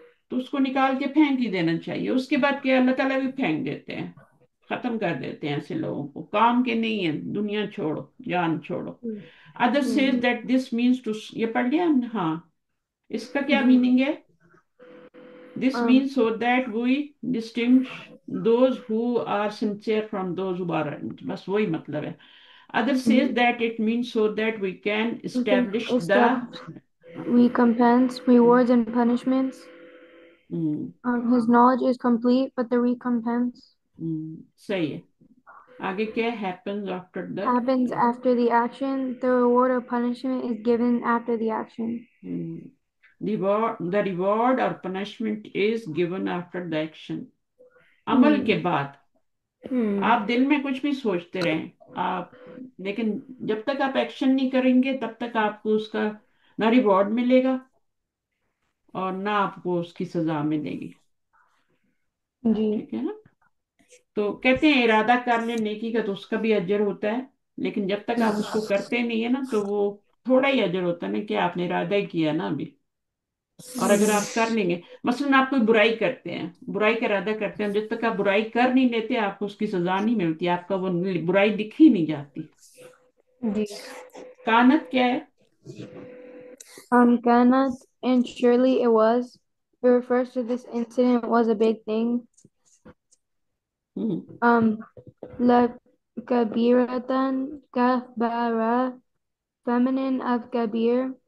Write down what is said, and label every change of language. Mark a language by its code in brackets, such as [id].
[hi] तो उसको निकाल के फेंक ही देना चाहिए। उसके बाद क्या, अल्लाह ताला भी फेंक देते हैं, खत्म कर देते हैं ऐसे लोगों को, काम के नहीं है, दुनिया छोड़ो, जान छोड़ो। [en] other says hmm that this means to, [hi] ये पढ़ लिया हमने, हाँ। इसका क्या जी। मीनिंग है? This um, [en] means so that we distinguish those who are sincere from those who are, [hi] बस वही मतलब है। [en] Others says [hi] ji [en] that it means so that we can we can establish the establish recompense, rewards, and punishments. Hmm, His knowledge is complete, but the recompense [hi] सही है। आगे क्या, [en] happens after the happens after the action. The reward or punishment is given after the action. reward or punishment is given after the action, अमल Hmm. [hi] के बाद। Hmm. आप दिल में कुछ भी सोचते रहें आप, लेकिन जब तक आप एक्शन नहीं करेंगे तब तक आपको उसका ना रिवॉर्ड मिलेगा और ना आपको उसकी सजा मिलेगी। जी। ठीक है ना? तो कहते हैं इरादा कर ले नेकी का तो उसका भी अजर होता है, लेकिन जब तक आप उसको करते नहीं है ना, तो वो थोड़ा ही अजर होता है ना, कि आपने इरादा ही किया ना अभी। और अगर आप कर लेंगे, मसलन आप कोई बुराई करते हैं, बुराई का इरादा करते हैं, जब तक आप बुराई कर नहीं लेते आपको उसकी सजा नहीं मिलती, आपका वो बुराई दिख ही नहीं जाती। जी। कानत क्या है? [en] Cannot, and surely it was. It refers to this incident was a big thing. Hmm Um, La kabiratan kahbara, feminine of kabir,